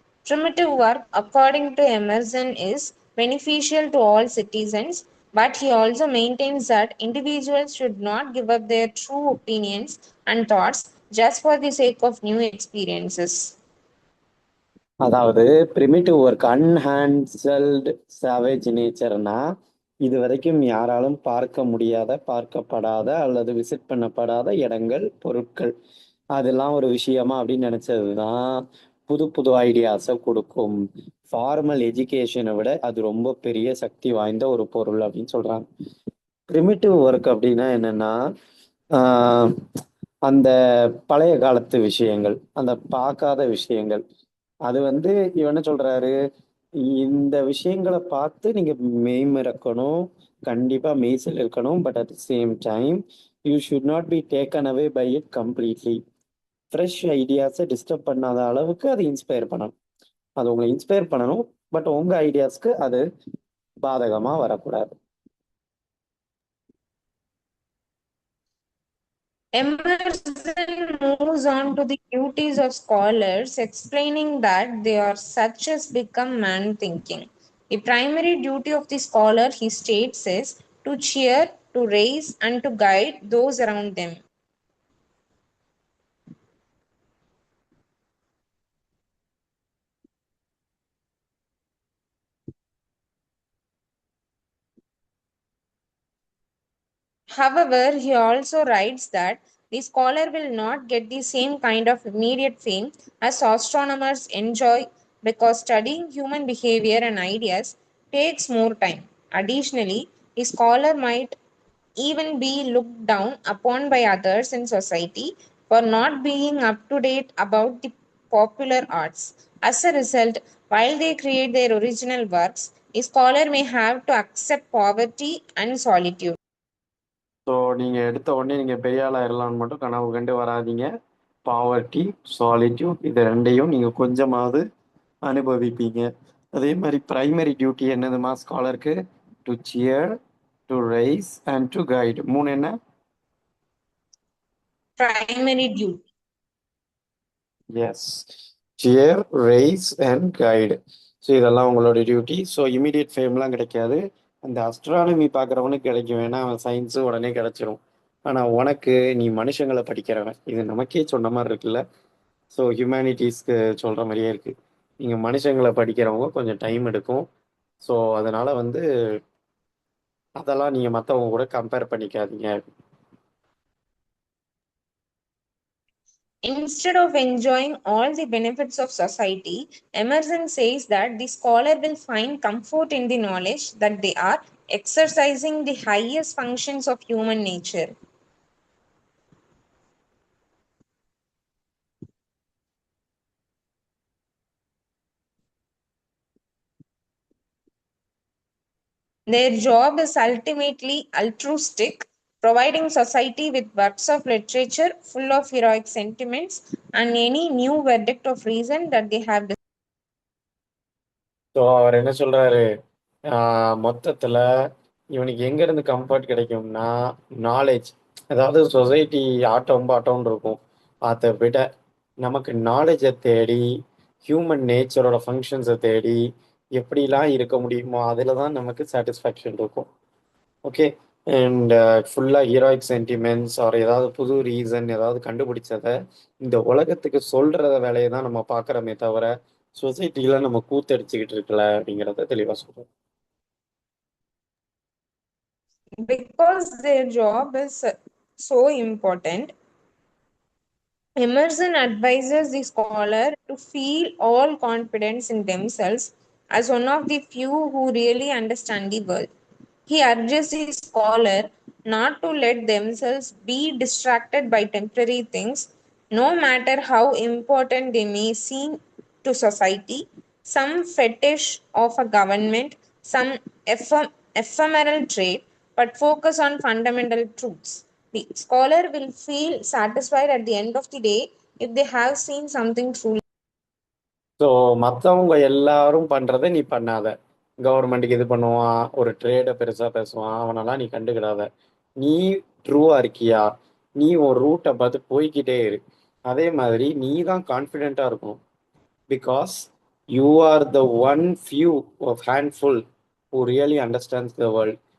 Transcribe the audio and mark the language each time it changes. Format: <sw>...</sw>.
<en>Primitive work, according to Emerson, is beneficial to all citizens, but he also maintains that individuals should not give up their true opinions and thoughts just for the sake of new experiences.</en> <ta>அதாவது primitive work அன்ஹேண்ட்ஸல்டு savage நேச்சர்னா இது வரைக்கும் யாராலும் பார்க்க முடியாத, பார்க்கப்படாத அல்லது visit பண்ணப்படாத இடங்கள், பொருட்கள் அதெல்லாம் ஒரு விஷயமா அப்படின்னு நினைச்சது தான் புது புது ஐடியாஸை கொடுக்கும். ஃபார்மல் எஜுகேஷனை விட அது ரொம்ப பெரிய சக்தி வாய்ந்த ஒரு பொருள் அப்படின்னு சொல்றாங்க. பிரிமிட்டிவ் ஒர்க் அப்படின்னா என்னன்னா ஆஹ் அந்த பழைய காலத்து விஷயங்கள், அந்த பார்க்காத விஷயங்கள், அது வந்து இவன் என்ன சொல்றாரு, இந்த விஷயங்களை பார்த்து நீங்க மெய்மறக்கணும், கண்டிப்பா மெய்சில் இருக்கணும்.</ta> <en>But at the same time you should not be taken away by it completely.</en> <ta>Fresh ஐடியாஸை disturb பண்ணாத அளவுக்கு அது இன்ஸ்பயர் பண்ணணும். அது உங்களை இன்ஸ்பயர் பண்ணணும், பட் உங்க ஐடியாஸ்க்கு அது பாதகமா வரக்கூடாது.</ta> <en>Emerson moves on to the duties of scholars, explaining that they are such as become man thinking. The primary duty of the scholar, he states, is to cheer, to raise, and to guide those around them. However, he also writes that the scholar will not get the same kind of immediate fame as astronomers enjoy because studying human behavior and ideas takes more time. Additionally, a scholar might even be looked down upon by others in society for not being up to date about the popular arts. As a result, while they create their original works, a scholar may have to accept poverty and solitude.</en> <ta>So நீங்கள் எடுத்த உடனே நீங்கள் பெரிய ஆளாயிரலாம்னு மட்டும் கனவு கண்டு வராதீங்க. Poverty, solitude இது ரெண்டையும் நீங்கள் கொஞ்சமாவது அனுபவிப்பீங்க. அதே மாதிரி பிரைமரி டியூட்டி என்னதுமா ஸ்காலருக்கு?</ta> <en>To cheer, to rise and to guide.</en> <ta>மூணு என்ன?</ta> <en>Primary duty. Yes, cheer, rise and guide. So</en> <ta>இதெல்லாம் உங்களோட</ta> <en>Duty.</en> <ta>ஸோ இமீடியட் ஃபேம்லாம் கிடைக்காது. அந்த அஸ்ட்ரானமி பார்க்குறவனுக்கு கிடைக்கும், வேணா அவன் சயின்ஸு உடனே கிடைச்சிரும். ஆனால் உனக்கு, நீ மனுஷங்களை படிக்கிறவன், இது நமக்கே சொன்ன மாதிரி இருக்குல்ல. ஸோ ஹியூமனிட்டிஸ்க்கு சொல்கிற மாதிரியே இருக்குது. நீங்கள் மனுஷங்களை படிக்கிறவங்க கொஞ்சம் டைம் எடுக்கும். ஸோ அதனால் வந்து அதெல்லாம் நீங்கள் மற்றவங்க கூட கம்பேர் பண்ணிக்காதீங்க.</ta> <en>Instead of enjoying all the benefits of society, Emerson says that the scholar will find comfort in the knowledge that they are exercising the highest functions of human nature. Their job is ultimately altruistic, providing society with works of literature full of heroic sentiments and any new verdict of reason that they have.</en> <ta>So அவர் என்ன சொல்கிறாரு, மொத்தத்தில் இவனுக்கு எங்கேருந்து comfort கிடைக்கும்னா knowledge. அதாவது society ஆட்டம் பாட்டம்னு இருக்கும், அதை விட நமக்கு நாலேஜை தேடி, ஹியூமன் நேச்சரோட ஃபங்க்ஷன்ஸை தேடி எப்படிலாம் இருக்க முடியுமோ அதில் தான் நமக்கு சாட்டிஸ்ஃபேக்ஷன் இருக்கும். ஓகே, அண்ட் ஃபுல்லாக ஹீரோயிக் சென்டிமெண்ட்ஸ் ஆர் ஏதாவது புது ரீசன் ஏதாவது கண்டுபிடிச்சதை இந்த உலகத்துக்கு சொல்கிறத வேலையை தான் நம்ம பார்க்குறோமே தவிர சொசைட்டியில் நம்ம கூத்தடிச்சுக்கிட்டு இருக்கல அப்படிங்கிறத தெளிவாக சொல்கிறோம்.</ta> <en>Because their job is so important, Emerson advises the scholar to feel all confidence in themselves as one of the few who really understand the world. He urges the scholar not to let themselves be distracted by temporary things, no matter how important they may seem to society. Some fetish of a government, some ephemeral trait, but focus on fundamental truths. The scholar will feel satisfied at the end of the day if they have seen something truly.</en> <ta>So மற்றவங்க எல்லாரும் பண்ணுறதை நீ பண்ணாத. கவர்மெண்ட்டுக்கு இது பண்ணுவான், ஒரு ட்ரேடை பெருசாக பேசுவான், அவனெல்லாம் நீ கண்டுக்கிடாத. நீ ட்ரூவாக இருக்கியா, நீ ஒரு ரூட்டை பார்த்து போய்க்கிட்டே இரு. அதே மாதிரி நீ தான் கான்ஃபிடென்ட்டாக இருக்கணும்.</ta> <en>Because you are the one few of handful who really understands the world.</en>